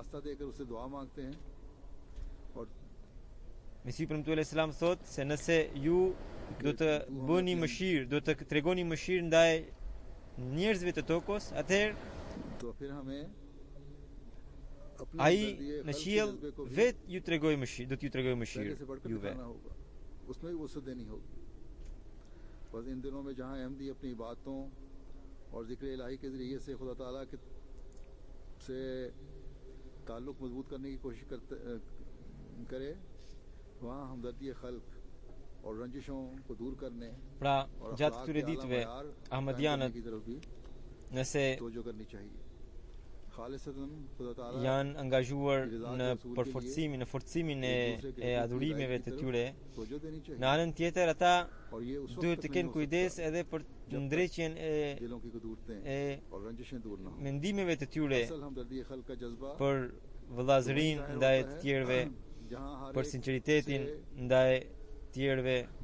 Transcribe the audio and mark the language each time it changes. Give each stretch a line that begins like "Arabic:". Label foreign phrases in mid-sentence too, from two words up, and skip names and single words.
Albanian: Mesiu premtuar Islam thot se nëse ju do të bëni mëshirë, do të tregoni mëshirë ndaj njerëzve të tokës, atëherë ai në qiell vet ju tregoj mëshirë, do t'ju tregoj mëshirë juve.
Urdu: اس میں بھی وسعت دینی ہوگی. بس ان دنوں میں جہاں احمدی اپنی باتوں اور ذکر الٰہی کے ذریعے سے خدا تعالیٰ کے سے تعلق مضبوط کرنے کی کوشش کرے، وہاں ہمدردی خلق اور رنجشوں کو دور کرنے
Albanian: pra gjatë këtyre ditëve ahmadianët nëse janë angazhuar në përforcimin, në forcimin e adhurimeve të tyre, në anën tjetër ata duhet të kenë kujdes edhe për ndreqjen e mendimeve të tyre, për vëllazërinë ndaj të tjerëve, për sinqeritetin ndaj të tjerëve.